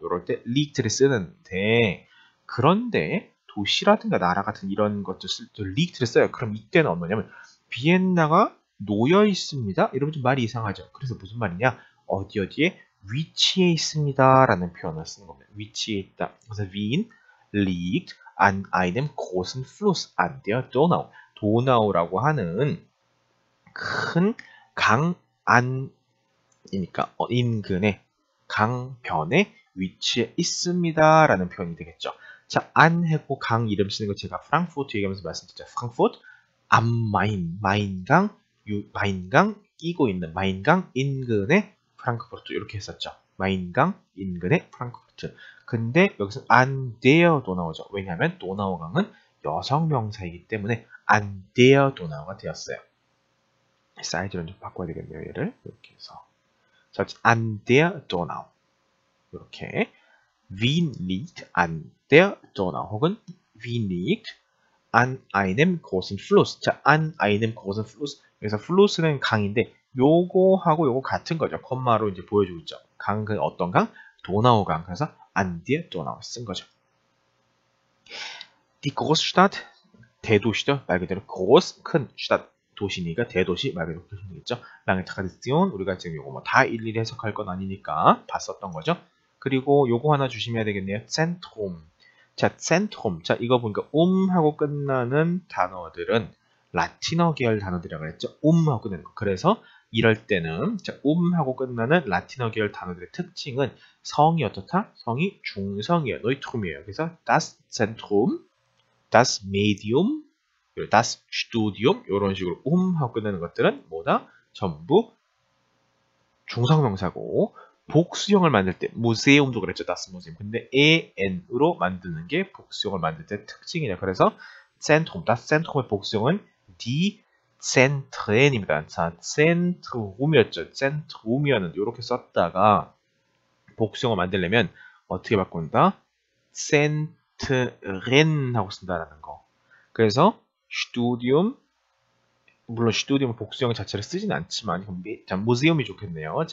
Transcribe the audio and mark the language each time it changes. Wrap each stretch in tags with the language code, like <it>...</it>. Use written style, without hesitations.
<ko>이럴 때 liegt를 쓰는데 그런데 도시라든가 나라 같은 이런 것들 쓸 때 liegt를 써요. 그럼 이때는 뭐냐면 비엔나가 놓여 있습니다. 이러면 좀 말이 이상하죠. 그래서 무슨 말이냐? 어디에 위치해 있습니다. 라는 표현을 쓰는 겁니다. 위치해 있다.</ko> <de>그래서 Wien liegt an einem großen Fluss, an der Donau.</de> <ko>도나우라고 하는 큰 강안이니까 인근의 강변에 위치해 있습니다. 라는 표현이 되겠죠. 자, 안 하고 강 이름 쓰는 거 제가 프랑크푸르트 얘기하면서 말씀드렸죠. 프랑크푸르트 am Main, 마인강 끼고 있는 마인강 인근의 프랑크푸르트 이렇게 했었죠. 마인강 인근의 프랑크푸르트. 근데 여기서 an der 도나우죠. 왜냐하면 도나우강은 여성 명사이기 때문에 an der 도나우가 되었어요. 사이즈를 좀 바꿔야 되겠네요. 얘를 이렇게 해서 자,</ko> <de>an der Donau 이렇게 Wien liegt an der Donau</de> <ko>혹은</ko> <de>Wien liegt an einem großen Fluss. 자, an einem großen Fluss.</de> <ko>여기서 Fluss는 강인데 요거하고 요거 같은 거죠. 콤마로 이제 보여주고 있죠. 강은 어떤 강? 도나우강. 그래서 an der Donau 쓴 거죠. Die Großstadt 대도시죠. 말 그대로 groß 큰 Stadt 도시니까 대도시 말 그대로 보시면 되겠죠. lange Tradition 우리가 지금 요거 뭐 다 일일이 해석할 건 아니니까 봤었던 거죠. 그리고 요거 하나 주시면 되겠네요.</ko> <de>Zentrum. 자, Zentrum.</de> <ko>자, 이거 보니까 하고 끝나는 단어들은 라틴어 계열 단어들이라고 그랬죠. 하고 끝나는 거. 그래서 이럴 때는 자, 하고 끝나는 라틴어 계열 단어들의 특징은 성이 어떻다? 성이 중성이에요. Neutrum 이에요. 그래서 das Zentrum, das Medium, das Studium 이런 식으로 하고 끝나는 것들은 뭐다? 전부 중성명사고 복수형을 만들 때 무세움도 그랬죠.</ko> <de>das Museum.</de> <ko>근데 en으로 만드는 게 복수형을 만들 때 특징이냐. 그래서 Zentrum, das Zentrum의 복수형은 die Zentren입니다. 자, Zentrum이었죠. Zentrum이었는데 이렇게 썼다가 복수형을 만들려면 어떻게 바꾼다? Zentren 하고 쓴다라는 거. 그래서 Studium 물론 Studium 복수형 자체를 쓰진 않지만 자, 무세움이 좋겠네요.</ko>